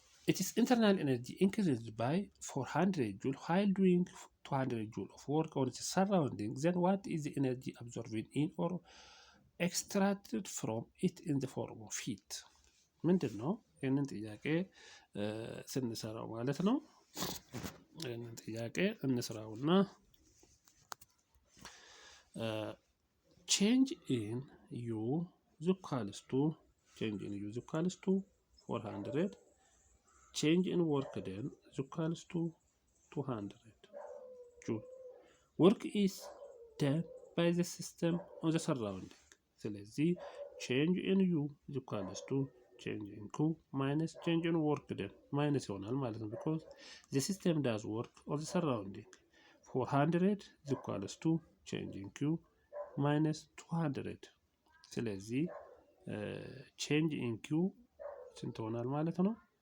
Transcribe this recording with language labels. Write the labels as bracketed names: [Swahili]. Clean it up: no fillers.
[English] its internal energy increased by 400 joule while doing 200 joule of work on its surroundings, then what is the energy absorbed in or extracted from it in the form of heat? [Amharic] ምንድን ነው? ይህንን ጥያቄ ስንሰራው ማለት ነው። ይህንን ጥያቄ እንስራውና [English] change in U is equals to 400. change in work done is equals to 200 joule. work is done by the system on the surrounding. [Amharic] ስለዚህ [English] change in U is equals to change in Q minus change in work done minus [Amharic] ይሆናል ማለት ነው [English] because the system does work on the surrounding. 400 is equals to change in Q minus 200. [Amharic] ስለዚህ [English] change in Q [Amharic] ስንት ይሆናል ማለት ነው?